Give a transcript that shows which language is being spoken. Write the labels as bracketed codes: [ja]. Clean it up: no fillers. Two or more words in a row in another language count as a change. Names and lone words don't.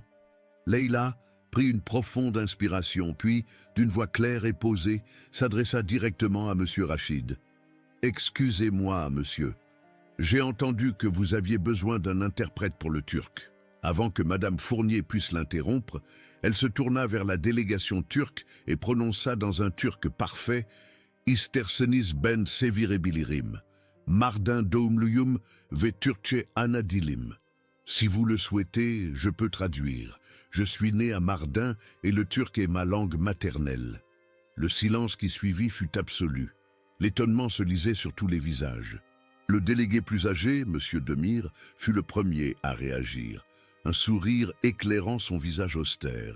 [fr] Leila prit une profonde inspiration, puis, d'une voix claire et posée, s'adressa directement à Monsieur Rachid. « Excusez-moi, monsieur. J'ai entendu que vous aviez besoin d'un interprète pour le turc. » Avant que Madame Fournier puisse l'interrompre, elle se tourna vers la délégation turque et prononça dans un turc parfait « [tr] Isterseniz ben sevirebilirim, Mardin doğumluyum ve Türkçe ana dilim. [fr] » Si vous le souhaitez, je peux traduire. Je suis né à Mardin et le turc est ma langue maternelle. Le silence qui suivit fut absolu. L'étonnement se lisait sur tous les visages. Le délégué plus âgé, M. Demir, fut le premier à réagir, un sourire éclairant son visage austère.